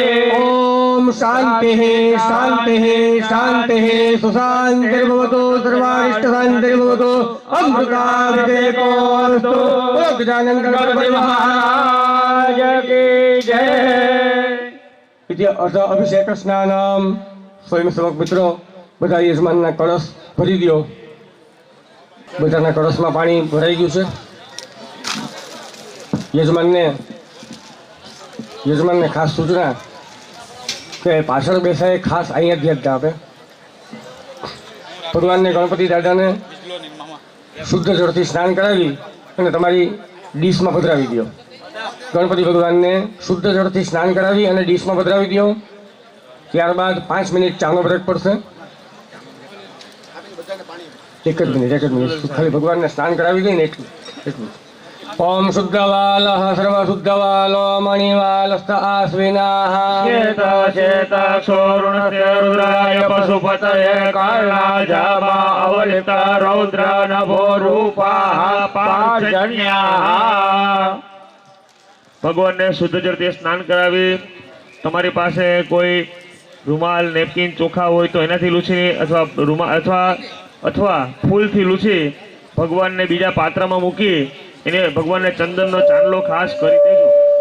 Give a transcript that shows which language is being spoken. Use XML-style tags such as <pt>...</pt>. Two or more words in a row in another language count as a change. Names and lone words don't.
<sa>ॐ शान्तिः शान्तिः शान्तिः सुशान्तिर्भवतु सर्वारिष्टशान्तिर्भवतु. अमृताभिषेकोऽस्तु.</sa> <hi>गजानन गणपति महाराज की जय.</hi> <sa>इति अथ अभिषेक स्नानम.</sa> <hi>स्वयंसेवक मित्रों</hi> <gu>બધા યજમાનના કળશ ભરી દો. બધાના કળશમાં પાણી ભરાઈ ગયું છે. યજમાનને ખાસ સૂચના કે પાછળ બેસાય ખાસ અહીંયા ધ્યાન આપે. ભગવાનને ગણપતિ દાદાને શુદ્ધ જળથી સ્નાન કરાવી અને તમારી ડીશમાં પધરાવી દો. ગણપતિ ભગવાનને શુદ્ધ જળથી સ્નાન કરાવી અને ડીશમાં પધરાવી દો. ત્યારબાદ 5 મિનિટ ચાનો બ્રેક પડશે. એક જ મિનિટ ખાલી ભગવાનને સ્નાન કરાવી દઈને એટલું.</gu> <sa>ओम शुद्धवालः सर्वशुद्धवालो मणिवालस्त आश्विनाः श्वेतशेतक्षोरुणस्य रुद्राय पशुपतये कर्णाजामा अवलित रौद्र नभो रूपाः पार्जन्याः।</sa> <gu>ભગવાનને શુદ્ધ જળથી સ્નાન કરાવી તમારી પાસે કોઈ રૂમાલ નેપકિન ચોખા હોય તો એનાથી લૂછી અથવા રૂમાલ અથવા ફૂલથી લૂછી ભગવાનને બીજા પાત્રમાં મૂકી એને ભગવાનને ચંદનનો ચાંદલો ખાસ કરી દેજો.</gu>